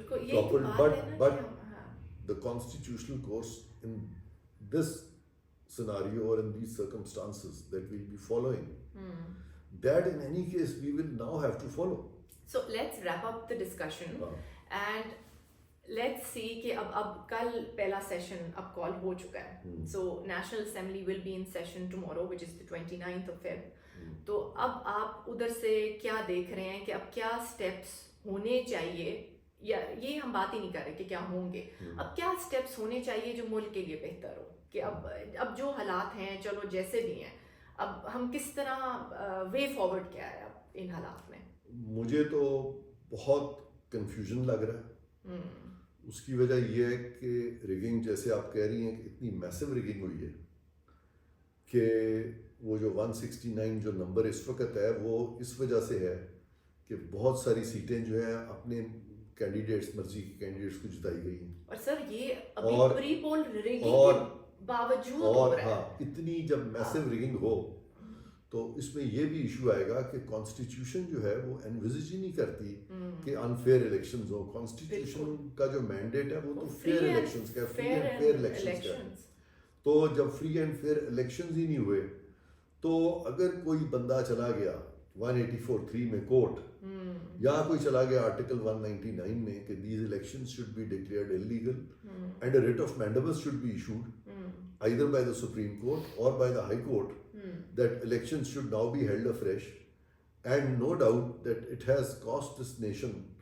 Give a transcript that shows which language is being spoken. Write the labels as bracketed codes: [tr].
[en] Toppled, but the constitutional course in this scenario or in these circumstances that we'll be following, that in any case we will now have to follow. So let's wrap up the discussion and let's see [ur] کہ اب کل پہلا session اب کال ہو چکا ہے. [en] So National Assembly will be in session tomorrow which is the 29th of Feb. [ur] تو اب آپ ادھر سے کیا دیکھ رہے ہیں کہ اب کیا سٹیپس ہونے چاہیے یا یہ ہم بات ہی نہیں کر رہے کہ کیا ہوں گے اب کیا سٹیپس ہونے چاہیے جو ملک کے لیے بہتر ہو کہ اب جو حالات ہیں چلو جیسے بھی ہیں اب ہم کس طرح وے فارورڈ کیا ہے اب ان حالات میں. مجھے تو بہت کنفیوژن لگ رہا ہے. اس کی وجہ یہ ہے کہ ریگنگ جیسے آپ کہہ رہی ہیں کہ اتنی میسو ریگنگ ہوئی ہے کہ وہ جو 169 جو نمبر اس وقت ہے وہ اس وجہ سے ہے کہ بہت ساری سیٹیں جو ہیں اپنے کینڈیڈیٹس مرضی کے کینڈیڈیٹس کو جتائی گئی ہیں. اور سر یہ ابھی پری پول ریگنگ کے باوجود ہو رہا ہے. اتنی جب میسو ریگنگ ہو تو اس میں یہ بھی ایشو آئے گا کہ کانسٹیٹیوشن جو ہے وہ انویزج ہی نہیں کرتی کہ انفیئر الیکشنز ہو. کانسٹیٹیوشن کا جو مینڈیٹ ہے وہ تو فیئر الیکشنز کا فری اینڈ فیئر الیکشنز کا. تو جب فری اینڈ فیئر الیکشنز ہی نہیں ہوئے تو اگر کوئی بندہ چلا گیا 184(3) میں کورٹ یا کوئی چلا گیا آرٹیکل 199 میں [en] کہ these elections should be declared illegal and a writ of mandamus should be issued either by the Supreme Court or by the High Court that elections should now be held afresh, and no doubt that it has cost this nation